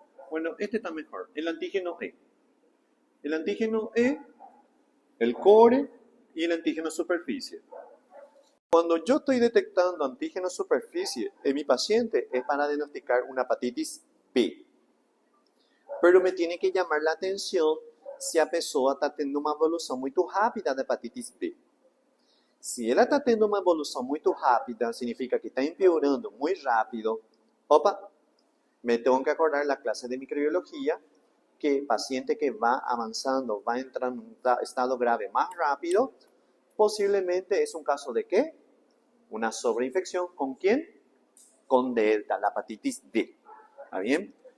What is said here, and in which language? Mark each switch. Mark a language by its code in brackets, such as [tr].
[es] Bueno, este está mejor. El antígeno E. El antígeno E, el core y el antígeno superficie. Cuando yo estoy detectando antígeno superficie en mi paciente es para diagnosticar una hepatitis B. Pero me tiene que llamar la atención [pt] se a pessoa está tendo uma evolução muito rápida da hepatitis B. Se ela está tendo uma evolução muito rápida, significa que está empeorando muito rápido. [es] Opa, me tengo que acordar la clase de microbiología que paciente que va avanzando, va entrando en un estado grave más rápido, posiblemente es un caso de ¿qué? Una sobreinfección. ¿Con quién? Con delta, la hepatitis D. ¿Está bien?